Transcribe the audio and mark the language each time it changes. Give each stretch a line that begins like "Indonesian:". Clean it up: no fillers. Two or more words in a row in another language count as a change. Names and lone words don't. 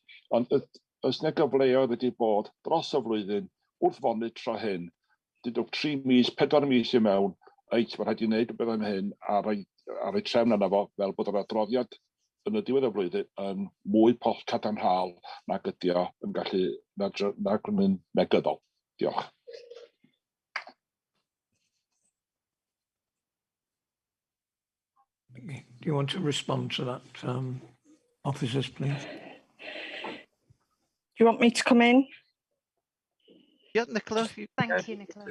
Welsh: Ond oes na gyfleoedd wedi bod dros y flwyddyn wrth fonitro hyn, dydw 3 mis, 4 mis i mewn, mae rhaid i wneud rhywbeth am hyn a rhoi trefn yna fo fel bod yr adroddiad yn y diwedd y flwyddyn yn mwy cadarnhaol nag ydi o yn gallu nag yn negyddol. Diolch.
English: Do you want to respond to that, officers, please? Do you want me to come in? Yeah, Nicola. Thank you, Nicola.